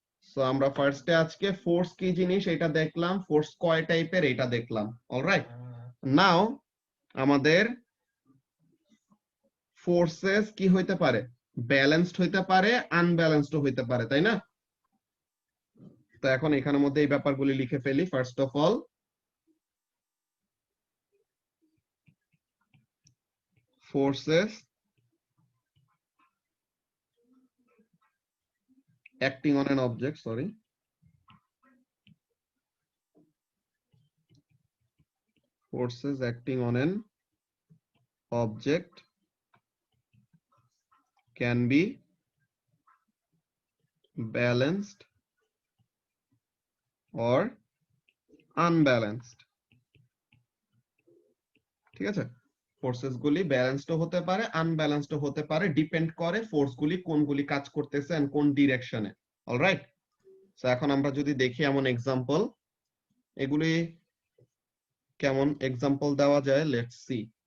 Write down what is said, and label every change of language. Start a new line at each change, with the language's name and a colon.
Bangla: So আমরা ফার্স্টে আজকে ফোর্স কি জিনিস এটা দেখলাম, ফোর্স কয় টাইপের এটা দেখলাম। অলরাইট, নাও আমাদের ফোর্সেস কি হইতে পারে? ব্যালেন্সড হইতে পারে, আনব্যালেন্সড হইতে পারে, তাই না? তো এখন এখানের মধ্যে এই ব্যাপারগুলি লিখে ফেলি।
English: First of all, forces acting on an object, forces acting on an object can be balanced or unbalanced.
Bangla: ঠিক আছে, ফোর্সেস গুলি ব্যালেন্সড হতে পারে, আনব্যালেন্সড হতে পারে, ডিপেন্ড করে ফোর্স গুলি কোনগুলি কাজ করতেছে এন্ড কোন ডিরেকশনে। অলরাইট, সো এখন আমরা যদি দেখি এমন এক্সাম্পল, এগুলি কেমন এক্সাম্পল দেওয়া যায়, লেটস সি।